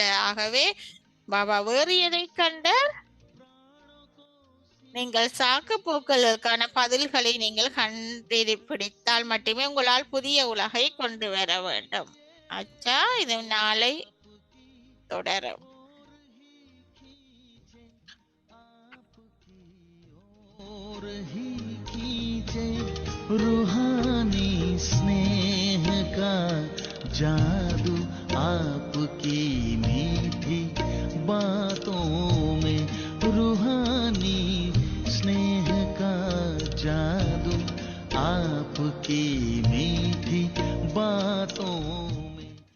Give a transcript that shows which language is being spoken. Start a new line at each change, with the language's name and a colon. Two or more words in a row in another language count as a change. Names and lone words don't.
Tamil: ஆகவே பாபா வேறு எதை கண்டார்? நீங்கள் சாக்கு போக்களுக்கான பதில்களை நீங்கள் கண்டுபிடித்தால் மட்டுமே உங்களால் புதிய உலகை கொண்டு வர வேண்டும். அச்சா, இது நாளை தொடரும்.
Hindi: रूहानी स्नेह का जादू आपकी मीठी बातों में, रूहानी स्नेह का जादू आपकी मीठी बातों में।